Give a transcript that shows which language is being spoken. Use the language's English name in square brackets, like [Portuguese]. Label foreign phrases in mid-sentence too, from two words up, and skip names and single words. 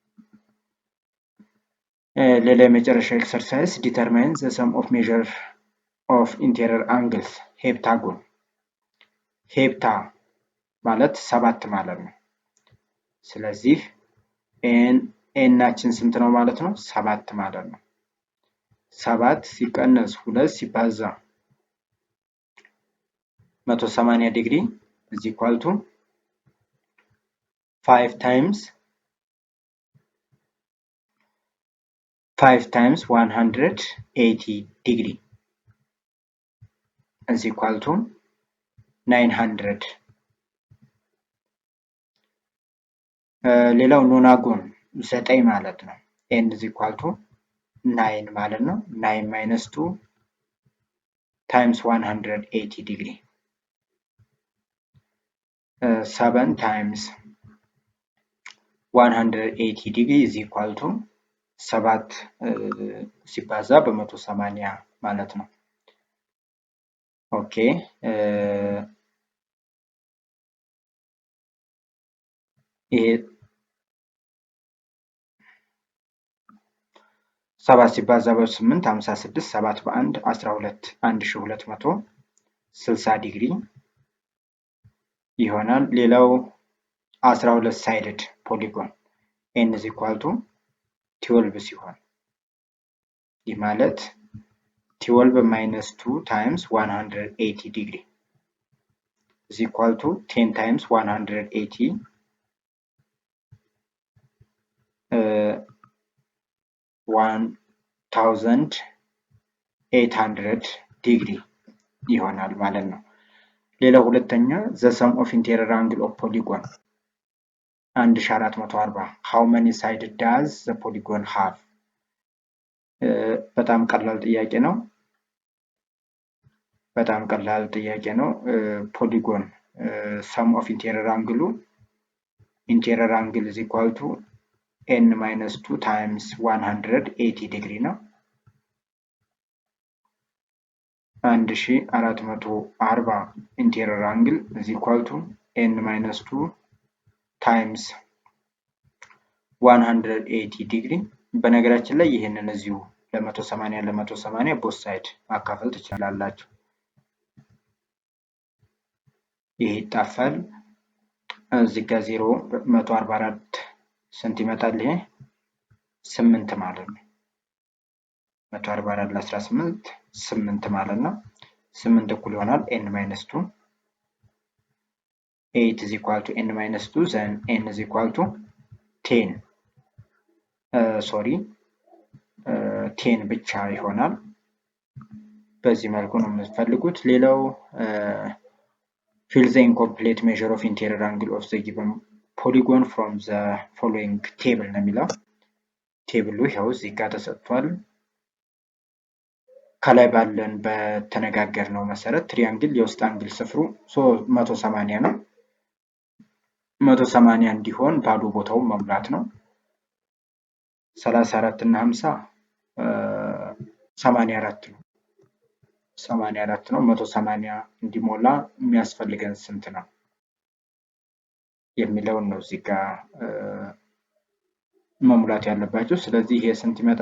[Amharic] ሌላ የመጨረሻ [English] exercise determine the sum of measure of interior angles heptagon። [Amharic] ሄፕታ ማለት 7 ማለት ነው። ስለዚህ ኤናችን ስንት ነው ማለት ነው? 7 ማለት ነው። 7 ሲቀነስ 2 ሲባዛ 180 ዲግሪ [English] is equal to 5 times 180 degree is equal to 900. [Amharic] ሌላው ኖናጎን 9 ማለት ነው። [English] n is equal to 9 [Amharic] ማለት ነው። [English] 9 minus 2 times 180 degree. 7 times 180 degree is equal to [Amharic] 7 ሲባዛ በ180 ማለት ነው። ኦኬ ይሄ 7 ሲባዛ በ8 56 7 በ1 12 1260 ዲግሪ ይሆናል። ሌላው 12 [English] sided polygon n is equal to 12 [Amharic] ሲሆን ይህ ማለት [English] 12 minus 2 times 180 degree is equal to 10 times 180 1800 degree [Amharic] ይሆናል ማለት ነው። ሌላው ሁለተኛ [English] the sum of interior angle of polygon 1440 how many sides does the polygon have? [Amharic] በጣም ቀላል ጥያቄ ነው። ፖሊጎን [English] sum of interior angle is equal to n minus 2 times 180 degree [Amharic] ነው። [English] 1440 interior angle is equal to n minus 2 times 180 degree። [Amharic] በነገራችን ላይ ይሄንን እዚሁ ለ180 [English] both side [Amharic] ማካፈል ትችላላችሁ። ይሄ ይጣፋል። እዚህ ጋር 0 144 ስንት ይመጣል? ይሄ 8 ማለት ነው። 144 ለ18 8 ማለት ነው። 8 እኩል ይሆናል [English] n minus 2 8 is equal to n minus 2 then n is equal to 10 [Amharic] 10 ብቻ ይሆናል። በዚህ መልኩ ነው የምትፈልጉት። ሌላው [English] fill the incomplete measure of interior angle of the given polygon from the following table [Amharic] ነው የሚለው። ቴብሉ ይኸው እዚህ ጋር ተሰጥቷል። ከላይ ባለን በተነጋገርነው መሰረት ትሪያንግል የውስጥ አንግል ስፍሩ 180 ነው። 180 እንዲሆን ባዶ ቦታውን መሙላት ነው። 34 እና 50 84 ነው። 84 ነው። 180 እንዲሞላ የሚያስፈልገን ስንት ነው የሚለውን ነው እዚህ ጋር መሙላት ያለባችሁ። ስለዚህ ይሄ ስንት ይመጣል?